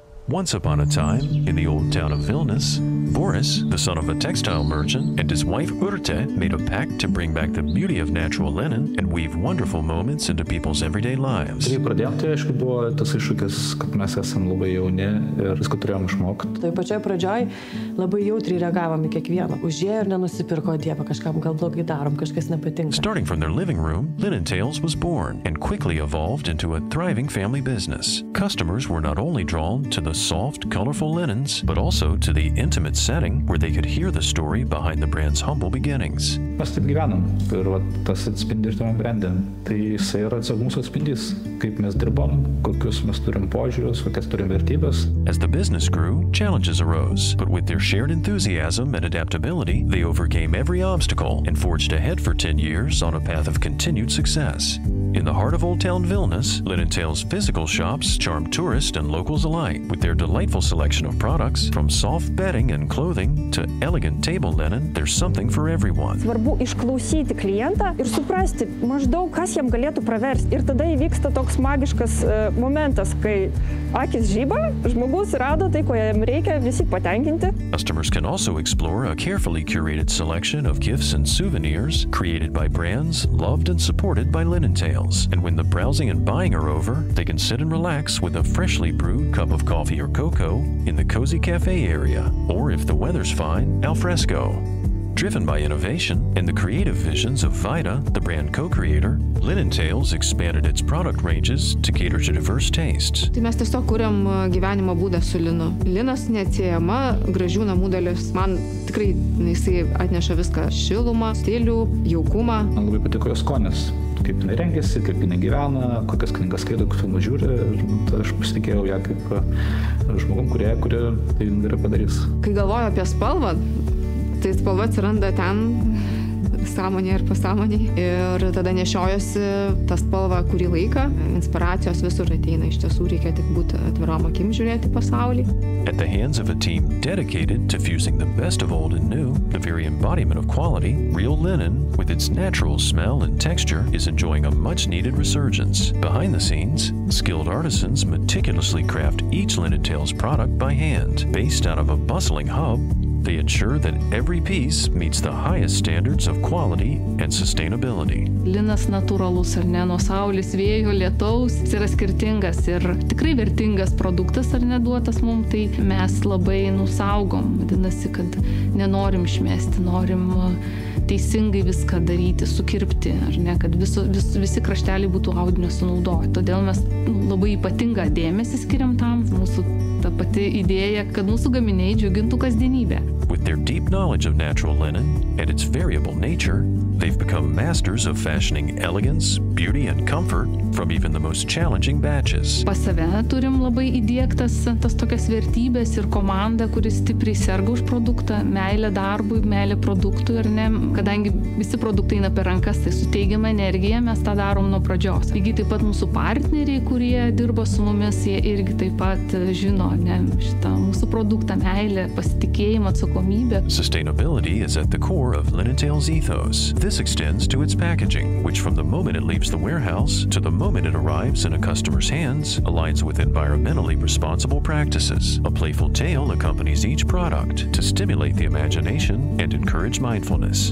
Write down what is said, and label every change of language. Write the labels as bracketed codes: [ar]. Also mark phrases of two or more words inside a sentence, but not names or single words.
[en] Once upon a time, in the old town of Vilnius, Boris, the son of a textile merchant, and his wife Urte made a pact to bring back the beauty of natural linen and weave wonderful moments into people's everyday lives. [lt] Kai pradėjom, tai aišku buvo tas iššūkis, kad mes esam labai jauni ir viską turėjom išmokti. Tai pačioj pradžioj labai jautriai reagavom į kiekvieną. Užėjo ir nenusipirko, Dieve, kažkam gal blogai darom, kažkas nepatinka. [en] Starting from their living room, Linen Tales was born and quickly evolved into a thriving family business. Customers were not only drawn to the soft, colorful linens, but also to the intimate setting where they could hear the story behind the brand's humble beginnings. [lt] Mes taip gyvenam ir tas atspindi ir tame brande. Tai jisai yra mūsų atspindys, kaip mes dirbam, kokius mes turim požiūrius, kokias turim vertybės. [en] As the business grew, challenges arose, but with their shared enthusiasm and adaptability, they overcame every obstacle and forged ahead for 10 years on a path of continued success. In the heart of Old Town Vilnius, Linen Tales physical shops charm tourists and locals alike with their delightful selection of products, from soft bedding and clothing to elegant table linen. There's something for everyone. [lt] Svarbu išklausyti klientą ir suprasti maždaug, kas jam galėtų praversti. Ir tada įvyksta toks magiškas momentas, kai akis žyba, žmogus rado tai, ko jam reikia, visi patenkinti. [en] Customers can also explore a carefully curated selection of gifts and souvenirs created by brands loved and supported by Linen Tales. And when the browsing and buying are over, they can sit and relax with a freshly brewed cup of coffee or cocoa in the cozy cafe area, or if the weather's fine, al fresco. Driven by innovation and the creative visions of Vida, the brand co-creator, Linen Tales expanded its product ranges to cater to diverse tastes. [lt] Tai mes tiesiog kuriam gyvenimo būdą su linu. Linas neatsiejama gražių namų dalis. Man tikrai jisai atneša viską: šilumą, stilių, jaukumą. Man labai patiko jos skonis. Kaip jinai rengiasi, kaip jinai gyvena, kokias knygas skaito, kokius filmus žiūri. Aš pasitikėjau ją kaip žmogum, kuri tai gerai padarys. Kai galvoju apie spalvą, tai spalva atsiranda ten sąmonėje ir pasąmonėje. Ir tada nešiojosi tą spalvą kurį laiką. Inspiracijos visur ateina. Iš tiesų reikia tik būti atvirom akim žiūrėti pasaulį. [en] At the hands of a team dedicated to fusing the best of old and new, the very embodiment of quality, real linen, with its natural smell and texture, is enjoying a much-needed resurgence. Behind the scenes, skilled artisans meticulously craft each Linen Tales product by hand. Based out of a bustling hub, they ensure that every piece meets the highest standards of quality and sustainability. [lt] Linas natūralus, ar ne, nuo saulės, vėjo, lietaus, jis yra skirtingas ir tikrai vertingas produktas, ar neduotas mums, tai mes labai nusaugom. Vadinasi, kad nenorim išmesti, norim teisingai viską daryti, sukirpti, ar ne, kad visi krašteliai būtų audinio sunaudoti. Todėl mes labai ypatingą dėmesį skiriam tam. Mūsų ta pati idėja, kad mūsų gaminiai džiugintų kasdienybę. [en] With their deep knowledge of natural linen and its variable nature, they've become masters of fashioning elegance, beauty, and comfort from even the most challenging batches. [lt] Pas save turim labai įdiegtas tas tokias vertybės ir komandą, kuris stipriai serga už produktą, meilė darbui, meilė produktui, ar ne. Kadangi visi produktai eina per rankas, tai su teigiama energija mes tą darom nuo pradžios. Lygiai taip pat mūsų partneriai, kurie dirba su mumis, jie irgi taip pat žino, ne, šitą mūsų produktą, meilę, pasitikėjimą, atsakomybę. [en] Sustainability is at the core of Linen Tales' ethos. This extends to its packaging, which from the moment it leaves the warehouse to the moment it arrives in a customer's hands aligns with environmentally responsible practices. A playful tale accompanies each product to stimulate the imagination and encourage mindfulness.